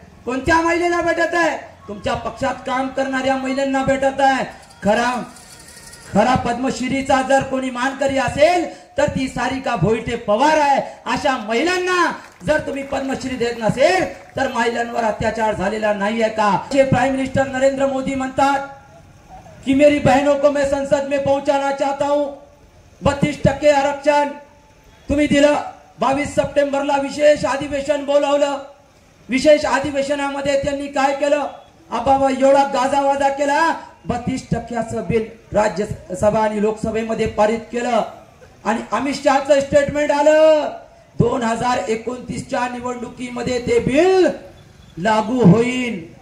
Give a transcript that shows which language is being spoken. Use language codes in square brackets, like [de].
[mr] कोणत्या महिलेला भेटत आहे? तुमच्या पक्षात काम करणाऱ्या महिलांना भेटत आहे। खरा पद्मश्रीचा जर कोणी मानकरी असेल तर ती सारिका भोईटे पवार आहे। अशा महिलांना जर तुम्ही पद्मश्री देत नसेल तर महिलांवर अत्याचार झालेला नाहीये का? प्राइम मिनिस्टर नरेंद्र मोदी म्हणतात कि [hi] मेरी बहनों को मैं संसद में पहुंचाना चाहता हूं, [mr] 32% आरक्षण तुम्ही दिलं। 22 सप्टेंबरला विशेष अधिवेशन बोलावलं, विशेष अधिवेशनामध्ये त्यांनी काय केलं? आबाबा एवढा गाजावाजा केला, 32%चं बिल राज्यसभा आणि लोकसभेमध्ये पारित केलं आणि अमित शहाचं स्टेटमेंट आलं 2029च्या निवडणुकीमध्ये ते बिल लागू होईल।